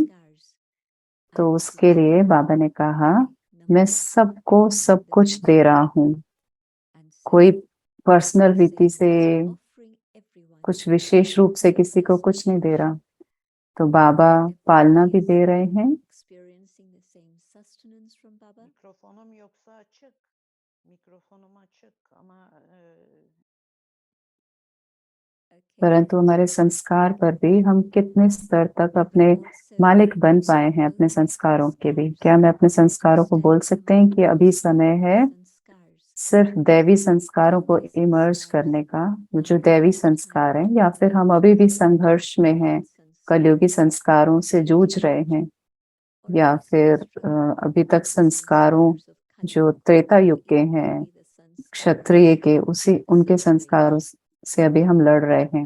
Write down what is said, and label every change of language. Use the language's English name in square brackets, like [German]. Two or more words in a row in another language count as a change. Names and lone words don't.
[Hindi] तो उसके लिए बाबा ने कहा, मैं सबको सब कुछ दे रहा हूँ, कोई पर्सनल रीति से, कुछ विशेष रूप से किसी को कुछ नहीं दे रहा। तो बाबा पालना भी दे रहे हैं। [Turkish] Mikrofonum yoksa açık. Mikrofonum açık ama [Hindi] परंतु हमारे संस्कार पर भी हम कितने स्तर तक अपने मालिक बन पाए हैं अपने संस्कारों के भी। क्या मैं अपने संस्कारों को बोल सकते हैं कि अभी समय है सिर्फ दैवी संस्कारों को इमर्ज करने का, जो दैवी संस्कार हैं, या फिर हम अभी भी संघर्ष में हैं, कलयुगी संस्कारों से जूझ रहे हैं, या फिर अभी तक संस्कारों जो त्रेता युग के हैं, क्षत्रिय के, उसी उनके संस्कारों से अभी हम लड़ रहे हैं।